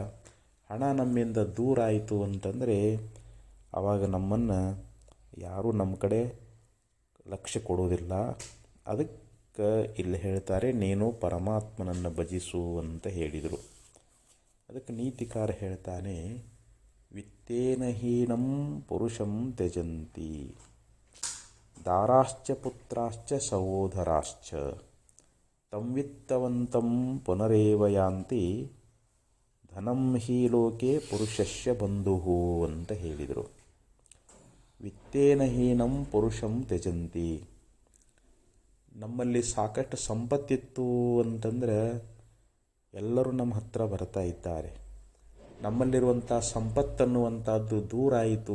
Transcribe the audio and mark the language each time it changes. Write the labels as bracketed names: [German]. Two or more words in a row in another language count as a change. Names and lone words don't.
[Kannada] ಹಣ ನಮ್ಮಿಂದ ದೂರ ಆಯಿತು ಅಂತಂದರೆ ಆವಾಗ ನಮ್ಮನ್ನು ಯಾರೂ ನಮ್ಮ ಕಡೆ ಲಕ್ಷ್ಯ ಕೊಡೋದಿಲ್ಲ. ಅದಕ್ಕೆ ಇಲ್ಲಿ ಹೇಳ್ತಾರೆ, ನೀನು ಪರಮಾತ್ಮನನ್ನು ಭಜಿಸು ಅಂತ ಹೇಳಿದರು. ಅದಕ್ಕೆ ನೀತಿಕಾರ ಹೇಳ್ತಾನೆ, [Sanskrit] ವಿತ್ತೇನ ಹೀನಂ ಪುರುಷಂ ತ್ಯಜಂತಿ ದಾರಾಶ್ಚ ಪುತ್ರಾಶ್ಚ ಸಹೋದರಾಶ್ಚ ತಂವಿತ್ತವಂತಂ ಪುನರೇವ ಯಾಂತಿ ಧನಂ ಹಿ ಲೋಕೆ ಪುರುಷಸ್ಯ ಬಂಧುಃ [Kannada] ಅಂತ ಹೇಳಿದರು. [Sanskrit] ವಿತ್ತೇನ ಹೀನಂ ಪುರುಷಂ ತ್ಯಜಂತಿ. [Kannada] ನಮ್ಮಲ್ಲಿ ಸಾಕಷ್ಟು ಸಂಪತ್ತಿತ್ತು ಅಂತಂದರೆ ಎಲ್ಲರೂ ನಮ್ಮ ಹತ್ರ ಬರ್ತಾ ಇದ್ದಾರೆ. ನಮ್ಮಲ್ಲಿರುವಂಥ ಸಂಪತ್ತನ್ನುವಂಥದ್ದು ದೂರ ಆಯಿತು.